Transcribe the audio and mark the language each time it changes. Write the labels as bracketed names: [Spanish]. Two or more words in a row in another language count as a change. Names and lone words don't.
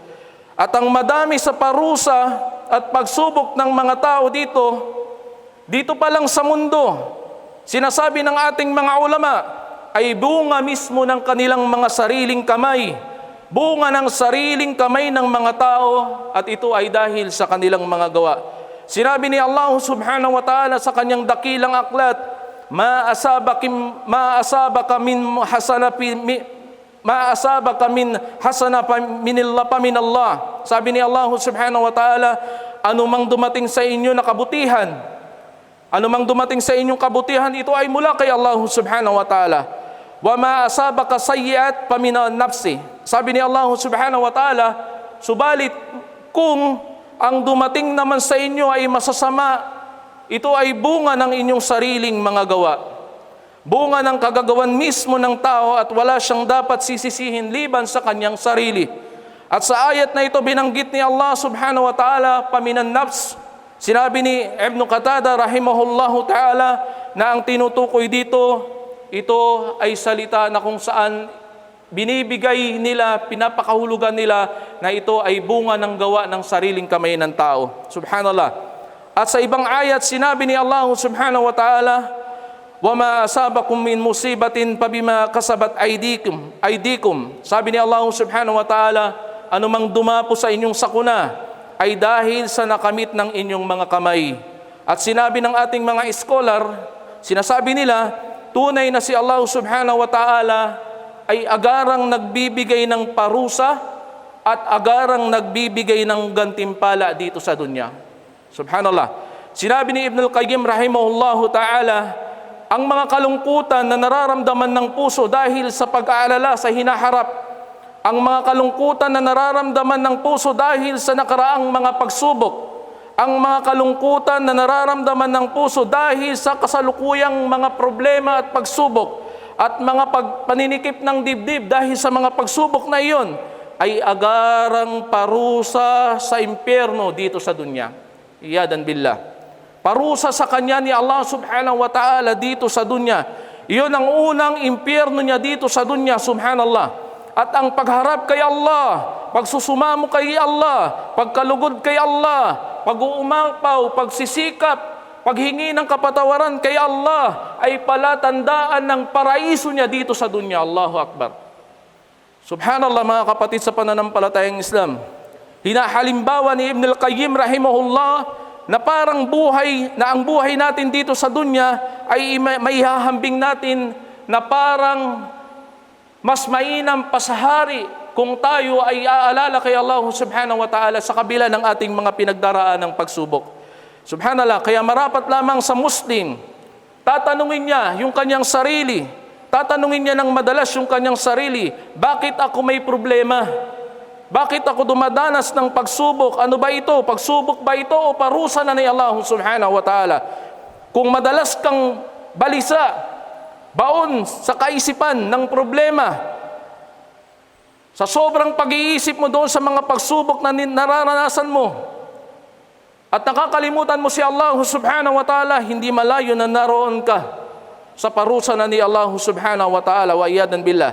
[Filipino] At ang madami sa parusa at pagsubok ng mga tao dito pa lang sa mundo, sinasabi ng ating mga ulama, ay bunga mismo ng kanilang mga sariling kamay. Bunga ng sariling kamay ng mga tao at ito ay dahil sa kanilang mga gawa. Sinabi ni Allah [Arabic] سبحانه وتعالى [Filipino] sa kanyang dakilang aklat, [Arabic] ما أصابك من حسنة من الله. [Filipino] Sabi ni Allah [Arabic] سبحانه وتعالى, [Filipino] anumang dumating sa inyo na kabutihan, anumang dumating sa inyong kabutihan, ito ay mula kay Allah [Arabic] سبحانه وتعالى. وما أصابك سيئة فمن نفسي. [Filipino] Sabi ni Allah [Arabic] سبحانه وتعالى, [Filipino] subalit kung ang dumating naman sa inyo ay masasama, ito ay bunga ng inyong sariling mga gawa. Bunga ng kagagawan mismo ng tao at wala siyang dapat sisisihin liban sa kanyang sarili. At sa ayat na ito binanggit ni Allah [Arabic] سبحانه وتعالى, فمن نفس. [Filipino] Sinabi ni Ibn Qatada [Arabic] رحمه الله تعالى [Filipino] na ang tinutukoy dito, ito ay salita na kung saan binibigay nila, pinapakahulugan nila na ito ay bunga ng gawa ng sariling kamay ng tao. Subhanallah. At sa ibang ayat, sinabi ni Allah [Arabic] سبحانه وتعالى, وَمَا أَصَابَكُم مِّن مُّصِيبَةٍ فَبِمَا كَسَبَتْ أَيْدِيكُمْ. [Filipino] Sabi ni Allah [Arabic] سبحانه وتعالى, [Filipino] anumang dumapo sa inyong sakuna ay dahil sa nakamit ng inyong mga kamay. At sinabi ng ating mga scholar, sinasabi nila, tunay na si Allah [Arabic] سبحانه وتعالى [Filipino] ay agarang nagbibigay ng parusa at agarang nagbibigay ng gantimpala dito sa dunya. Subhanallah. Sinabi ni Ibn al-Qayyim [Arabic] رحمه الله تعالى, [Filipino] ang mga kalungkutan na nararamdaman ng puso dahil sa pag-aalala sa hinaharap ang mga kalungkutan na nararamdaman ng puso dahil sa nakaraang mga pagsubok, ang mga kalungkutan na nararamdaman ng puso dahil sa kasalukuyang mga problema at pagsubok, at mga paninikip ng dibdib dahil sa mga pagsubok na iyon, ay agarang parusa sa impyerno dito sa dunya. [Arabic] عياذا بالله. [Filipino] Parusa sa kanya ni Allah [Arabic] سبحانه وتعالى [Filipino] dito sa dunya. Iyon ang unang impyerno niya dito sa dunya, subhanallah. At ang pagharap kay Allah, pagsusumamo kay Allah, pagkalugod kay Allah, pag-uumapaw, pagsisikap, paghingi ng kapatawaran kay Allah, ay palatandaan ng paraiso niya dito sa dunya. [Arabic] الله أكبر. [Filipino] Subhanallah, mga kapatid sa pananampalatayang Islam. Hinahalimbawa ni Ibn al-Qayyim rahimahullah na parang ang buhay natin dito sa dunya ay maihahambing natin na parang mas mainam pa sa hari kung tayo ay aalala kay Allah [Arabic] سبحانه وتعالى [Filipino] sa kabila ng ating mga pinagdaraan ng pagsubok. Subhanallah, kaya marapat lamang sa Muslim, tatanungin niya yung kanyang sarili, tatanungin niya ng madalas yung kanyang sarili, bakit ako may problema? Bakit ako dumadanas ng pagsubok? Ano ba ito? Pagsubok ba ito o parusa na ni Allah [Arabic] سبحانه وتعالى? [Filipino] Kung madalas kang balisa, baon sa kaisipan ng problema, sa sobrang pag-iisip mo doon sa mga pagsubok na nararanasan mo, at nakakalimutan mo si Allah [Arabic] سبحانه وتعالى, [Filipino] hindi malayo na naroon ka sa parusa na ni Allah [Arabic] سبحانه وتعالى, وعياذا بالله.